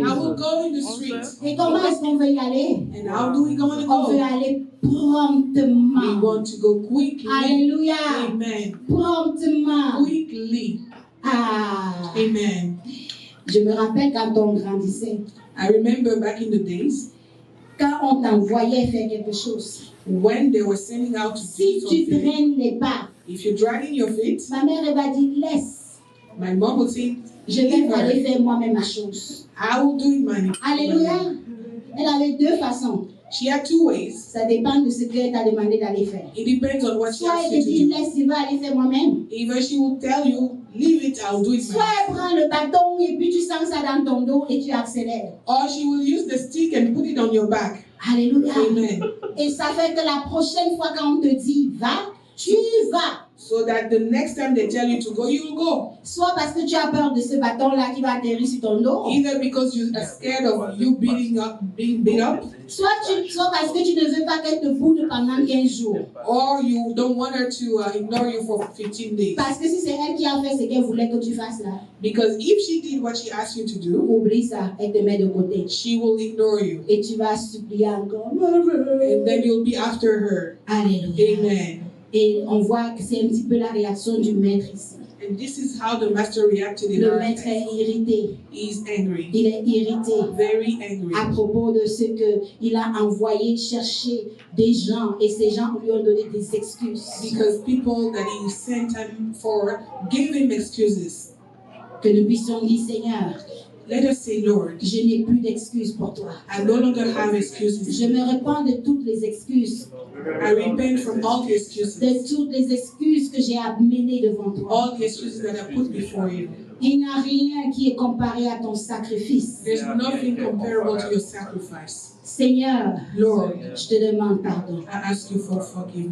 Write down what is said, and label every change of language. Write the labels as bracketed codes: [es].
[en] I will go in the streets. [fr] Et comment est-ce qu'on veut y aller? [en] And how do we going to [fr] On veut [en] go? [fr] aller [en] We [fr] promptement. [en] want to go quickly. [fr] Alléluia. [en] Amen. [fr] Promptement. [en] Quickly. Ah. Amen. [fr] Je me rappelle quand on grandissait, [en] I remember back in the days [fr] quand on t'envoyait faire quelque chose. [en] when they were sending out to [fr] Si [en] do [fr] tu [en] something. [fr] traînes les pas, [en] If you're dragging your feet, [fr] ma mère elle va dire, laisse. [en] my mom would say, [fr] Je vais [en] leave [fr] aller [en] her. [fr] faire moi-même ma chose. [en] I will do it my [fr] Alléluia. Elle avait deux façons. [en] She had two ways. [fr] Ça dépend de ce qu'elle t'a demandé d'aller faire. [en] It depends on what she [fr] Soit [en] asks [fr] elle [en] you [fr] te dit, [en] to do. [fr] laisse, je vais aller faire moi-même. [en] Either she will tell you, leave it, I'll do it [fr] Soit [en] myself. [fr] elle prend le bâton et puis tu sens ça dans ton dos et tu accélères. [en] Or she will use the stick and put it on your back. [fr] Alléluia. [en] Amen. [fr] Et ça fait que la prochaine fois quand on te dit va, tu vas. [en] So that the next time they tell you to go, you'll go. [fr] Soit parce que tu as peur de ce bâton-là qui va atterrir sur ton dos. [en] Either because you are scared of you being beat up, [fr] Soit parce que tu ne veux pas qu'elle te boude pendant 15 jours. [en] or you don't want her to ignore you for 15 days. [fr] Parce que si c'est elle qui a fait ce qu'elle voulait que tu fasses là, [en] Because if she did what she asked you to do, [fr] oublie ça, elle te met de côté. [en] she will ignore you. [fr] Et tu vas supplier encore. [en] And then you'll be after her. [fr] Alléluia. [en] Amen. [fr] Et on voit que c'est un petit peu la réaction du maître ici. [en] And this is how the master reacted in [fr] Le [en] our [fr] maître [en] life. [fr] est irrité. [en] He's angry. [fr] Il est irrité [en] Very angry. [fr] à propos de ce qu'il a envoyé chercher des gens et ces gens lui ont donné des excuses. [en] Because people that he sent him for gave him excuses. [fr] Que nous puissions dire, Seigneur, [en] Let us say, Lord, [fr] je n'ai plus d'excuses pour toi. [en] I no longer have excuses. [fr] Je me repens de toutes les excuses, [en] I repent from all the excuses. [fr] de toutes les excuses que j'ai amenées devant toi. [en] All the excuses that I put before you. [fr] Il n'y a rien qui est comparé à ton sacrifice. [en] There's nothing comparable to your sacrifice. [fr] Seigneur, [en] Lord, [fr] je te demande pardon. [en] I ask you for forgiveness.